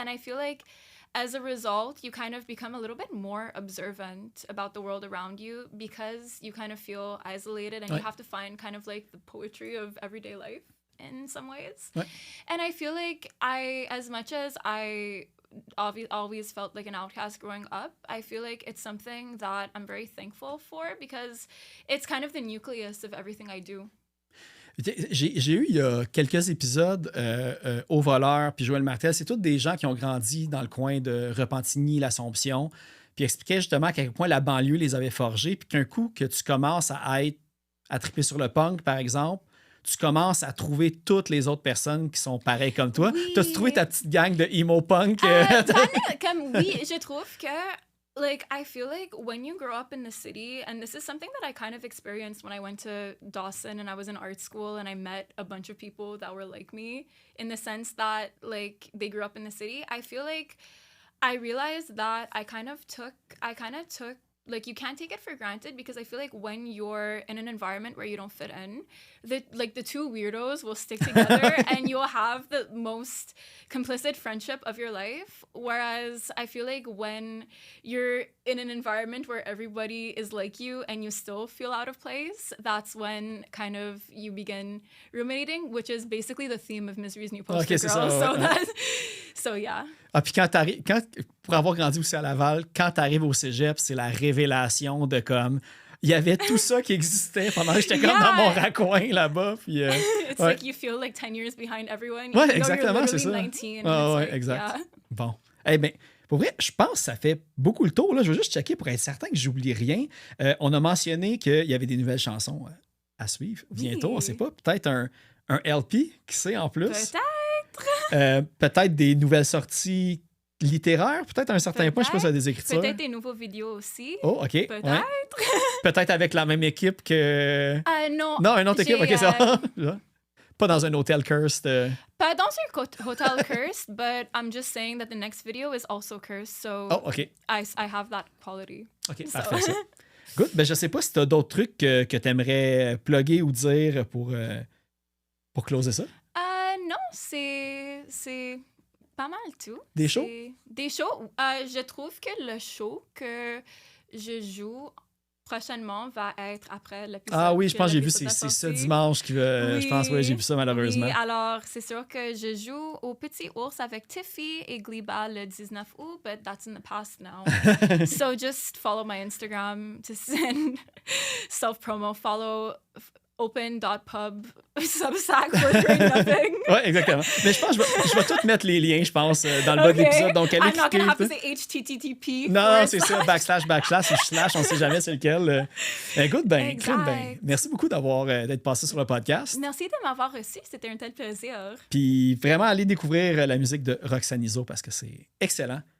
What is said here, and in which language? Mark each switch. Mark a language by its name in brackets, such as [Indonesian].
[English] And I feel like as a result, you kind of become a little bit more observant about the world around you because you kind of feel isolated and you have to find kind of like the poetry of everyday life in some ways. And I feel like as much as I always felt like an outcast growing up, I feel like it's something that I'm very thankful for because it's kind of the nucleus of everything I do. [French] J'ai eu il y a quelques épisodes Au Voleur puis Joël Martel, c'est tous des gens qui ont grandi dans le coin de Repentigny, l'Assomption, puis expliquaient justement à quel point la banlieue les avait forgés, puis qu'un coup que tu commences à triper sur le punk, par exemple, tu commences à trouver toutes les autres personnes qui sont pareilles comme toi. Oui. T'as trouvé ta petite gang de emo punk? Oui, je trouve que [English] like, I feel like when you grow up in the city, and this is something that I kind of experienced when I went to Dawson and I was in art school and I met a bunch of people that were like me in the sense that, like, they grew up in the city. I feel like I realized that I kind of took, like, you can't take it for granted because I feel like when you're in an environment where you don't fit in, the two weirdos will stick together and you'll have the most complicit friendship of your life. Whereas I feel like when you're in an environment where everybody is like you and you still feel out of place, that's when kind of you begin ruminating, which is basically the theme of Misery's New Poster Girl. So yeah. [French] Ah, puis pour avoir grandi aussi à Laval, quand t'arrives au cégep, c'est la révélation de comme... Il y avait tout ça qui existait pendant que j'étais comme dans mon raccoin là-bas. Puis, [English] It's like you feel like 10 years behind everyone. [French] Ouais, exactement, c'est ça. 19, ouais, exact. [English] Yeah. [French] Bon. Eh bien, pour vrai, je pense que ça fait beaucoup le tour. Là. Je veux juste checker pour être certain que j'oublie rien. On a mentionné qu'il y avait des nouvelles chansons à suivre bientôt. Oui. On ne sait pas. Peut-être un LP, qui sait en plus. Peut-être. Peut-être des nouvelles sorties littéraires, peut-être à un certain point, je sais pas si ça a des écritures. Peut-être des nouveaux vidéos aussi. Oh, OK. Peut-être. Ouais. Peut-être avec la même équipe que... Non. Non, une autre équipe. OK, ça pas dans un hôtel cursed. Pas dans un [English] hotel cursed, but I'm just saying that the next video is also cursed, so OK. I have that quality. [French] OK, parfait ça. [English] Good. [French] Ben, je sais pas si tu as d'autres trucs que tu aimerais plugger ou dire pour closer ça. Non, c'est pas mal tout. Des shows? Des shows. Je trouve que le show que je joue prochainement va être après l'épisode. Ah oui, je pense que j'ai vu, l'épisode c'est est ce sorti. dimanche qui va. Oui. Je pense, oui, j'ai vu ça malheureusement. Oui, alors c'est sûr que je joue au Petit Ours avec Tiffy et Gliba le 19 août, [English] but that's in the past now. So just follow my Instagram to send self-promo. Follow open.pub substack for doing nothing. [French] Oui, exactement. Mais je pense que je vais tout mettre les liens, je pense, dans le bas de l'épisode. Donc, allez [English] I'm not gonna have to [French] cliquer. [English] say HTTP. [French] Non, c'est ça, backslash, ou slash, on ne sait jamais c'est lequel. Écoute, ben, merci beaucoup d'être passé sur le podcast. Merci de m'avoir reçu, c'était un tel plaisir. Puis vraiment, allez découvrir la musique de Roxane Iso parce que c'est excellent.